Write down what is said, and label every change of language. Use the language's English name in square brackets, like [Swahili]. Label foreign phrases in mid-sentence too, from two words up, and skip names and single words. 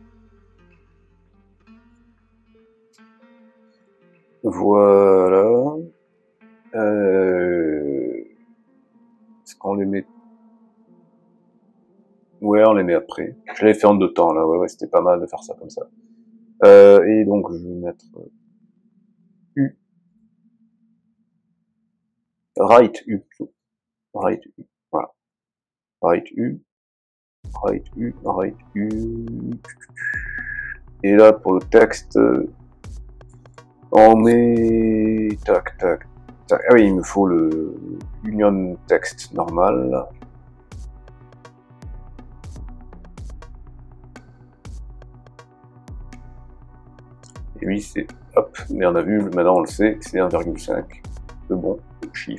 [French] Voilà. Est-ce qu'on les met? Ouais, on les met après. Je l'avais fait en 2 temps là. Ouais, c'était pas mal de faire ça comme ça. Et donc je vais mettre U. [English] Right U. Right U. Voilà. Right U. Right U. Right U. [French] Et là pour le texte, on met tac tac tac. Ah oui, il me faut le [English] union text [French] normal. Et oui, c'est hop, mais on a vu, maintenant on le sait, c'est 1,5, le bon chiffre.